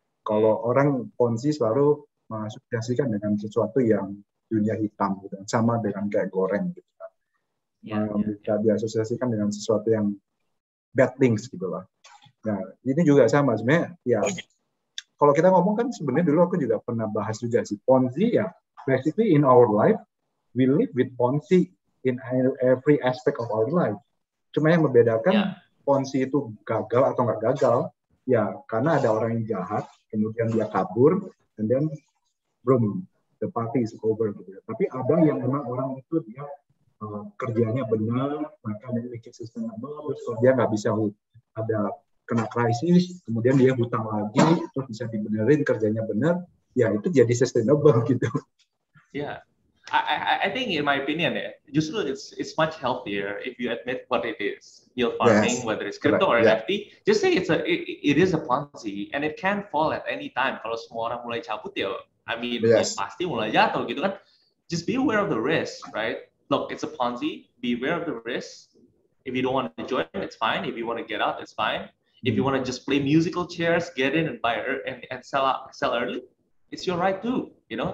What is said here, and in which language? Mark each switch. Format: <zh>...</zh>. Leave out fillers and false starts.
<id>Kalau orang Ponzi selalu mengasosiasikan dengan sesuatu yang dunia hitam gitu, sama dengan kayak goreng gitu kan. Bisa diasosiasikan dengan sesuatu yang</id> <en>bad things</en> <id>gitu lah. Nah, ini juga sama sebenarnya ya. Kalau kita ngomong kan sebenarnya dulu aku juga pernah bahas juga sih Ponzi ya.</id> <en>Basically in our life we live with Ponzi in every aspect of our life.</en> <id>Cuma yang membedakan Ponzi itu gagal atau nggak gagal ya karena ada orang yang jahat kemudian dia kabur</id> <en>and then boom the party is over</en> <id>gitu. Tapi ada yang memang orang itu dia kerjanya benar maka memiliki sustainable terus dia nggak bisa ada kena krisis, kemudian dia hutang lagi, terus bisa dibenerin kerjanya benar, ya itu jadi sustainable gitu.</id> <en>Yeah, I think in my opinion, justru it's much healthier if you admit what it is. Yield farming, whether it's crypto or NFT, just say it is a Ponzi and it can fall at any time.</en> <id>Kalau semua orang mulai cabut ya, pasti mulai jatuh gitu kan.</id> <en>Just be aware of the risk, right? Look, it's a Ponzi. Be aware of the risk. If you don't want to join, it's fine. If you want to get out, it's fine. If you want to just play musical chairs, get in and buy and sell early, it's your right too, you know.</en>